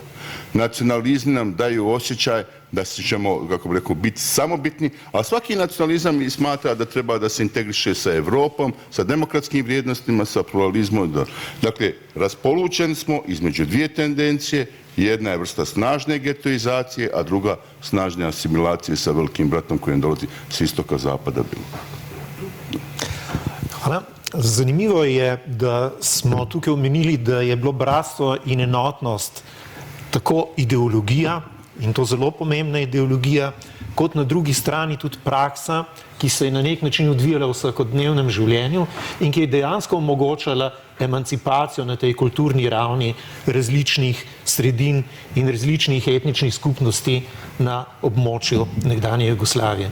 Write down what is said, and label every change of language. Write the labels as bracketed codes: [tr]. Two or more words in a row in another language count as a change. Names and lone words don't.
[bs] Nacionalizmi nam daju osjećaj da ćemo, kako bih rekao, biti samobitni, a svaki nacionalizam smatra da treba da se integriše sa Evropom, sa demokratskim vrijednostima, sa pluralizmom. Dakle, raspolučeni smo između dvije tendencije. Jedna je vrsta snažne getoizacije, a druga snažne asimilacije sa velikim bratom kojem dolazi s istoka zapada. Hvala. [sl] Zanimivo je, da smo tukaj omenili, da je bilo bratstvo in enotnost tako ideologija, in to zelo pomembna ideologija, kot na drugi strani tudi praksa, ki se je na nek način odvijala v vsakodnevnem življenju in ki je dejansko omogočala emancipacijo na tej kulturni ravni različnih sredin in različnih etničnih skupnosti na območju nekdanje Jugoslavije.